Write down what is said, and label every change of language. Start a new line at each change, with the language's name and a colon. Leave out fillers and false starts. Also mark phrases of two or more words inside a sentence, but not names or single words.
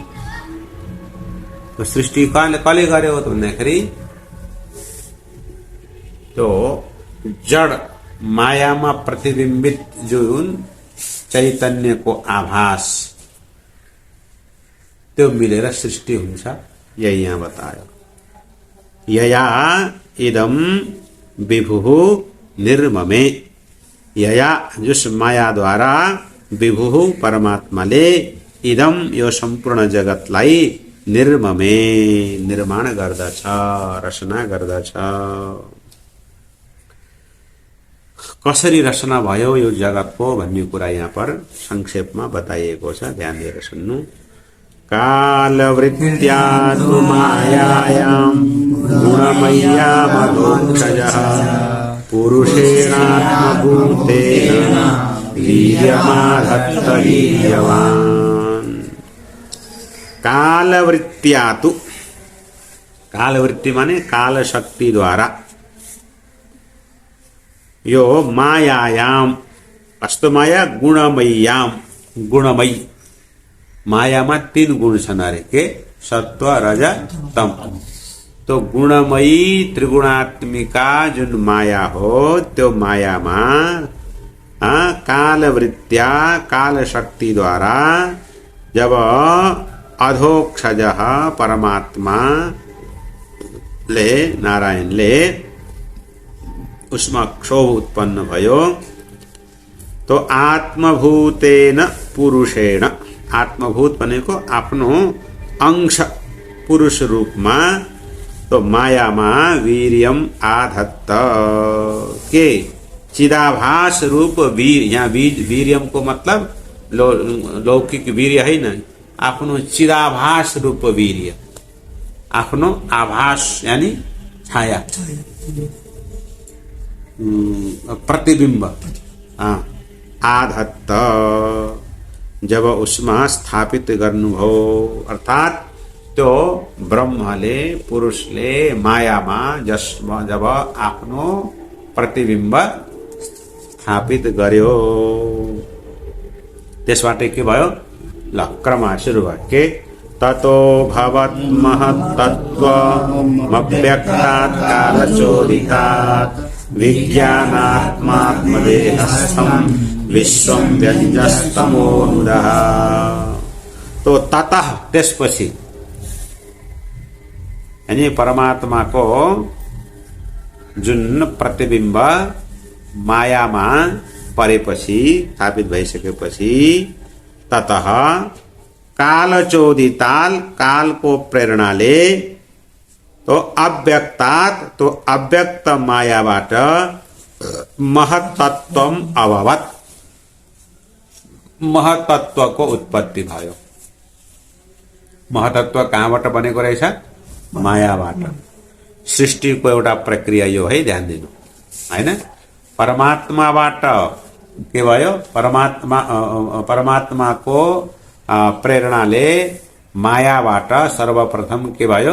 Nepali: तो सृष्टि कसले गर्यो त भन्दाखेरि त्यो जड मायामा प्रतिबिम्बित जुन चैतन्यको आभास त्यो मिलेर सृष्टि हुन्छ। यही यहाँ बतायो।
Sanskrit: यया इदम विभु निर्ममे,
Nepali: यया जुस माया द्वारा विभु परमात्माले इदम यो सम्पूर्ण जगतलाई निर्ममे निर्माण गर्दछ, रचना गर्दछ। कसरी रचना भयो यो जगतको भन्ने कुरा यहाँ पर संक्षेपमा बताइएको छ, ध्यान दिएर सुन्नु।
Sanskrit: कालवृत्त्या तु मायायां गुणमय्यामधोक्षजः पुरुषेणात्मभूतेन वीर्यमाधत्त वीर्यवान्। कालवृत्त्या तु,
Nepali: कालवृत्ति माने काल शक्ति द्वारा, यो मायायाम अस्तु माया गुणमय्याम, गुणमयी मायामा 3 गुण छन् अरे के सत्व रज तम। तो गुणमयी त्रिगुणात्मिका जुन माया हो त्यो मायामा कालवृत्त्या काल शक्ति द्वारा जब अधोक्षज परमात्मा ले नारायणले उसमा क्षोभ उत्पन्न भयो, तो
Sanskrit: आत्मभूतेन पुरुषेण,
Nepali: आत्मभूत भनेको आफ्नो अंश पुरुष रूपमा, तो मायामा
Sanskrit: वीर्यम आधत्त
Nepali: के चिदाभास रूप वीर, यहाँ वीर्यम को मतलब लौकिक वीर्य
Hindi: है न,
Nepali: आफ्नो चिदाभास रूप वीर्य, आफ्नो आभास यानी छाया प्रतिबिंब आधत्त जब उसमा स्थापित गर्नुभयो, अर्थात त्यो ब्रह्मले पुरुषले मायामा जसमा जब आफ्नो प्रतिबिम्ब स्थापित गर्यो, त्यसबाट के भयो? ल क्रममा सुरु भयो के
Sanskrit: ततो भवत् महत्तत्त्वमव्यक्तात् कालचोदितात् विज्ञानात्मात्मदेहस्थं विश्वं व्यञ्जस्तमोनुदः।
Nepali: तो ततः त्यसपछि यानी परमात्माको जुन प्रतिबिम्ब मायामा परेपछि स्थापित भइसकेपछि
Sanskrit: ततः कालचोदिताल
Nepali: कालको प्रेरणाले तो अव्यक्तात् तो अव्यक्त मायाबाट
Sanskrit: महत्तत्वम अभवत्
Nepali: महतत्वको उत्पत्ति भयो। महतत्व कहाँबाट बनेको रहेछ? मायाबाट। सृष्टिको एउटा प्रक्रिया यो है, ध्यान दिनु हैन। परमात्माबाट के भयो? परमात्माको प्रेरणाले मायाबाट सर्वप्रथम के भयो?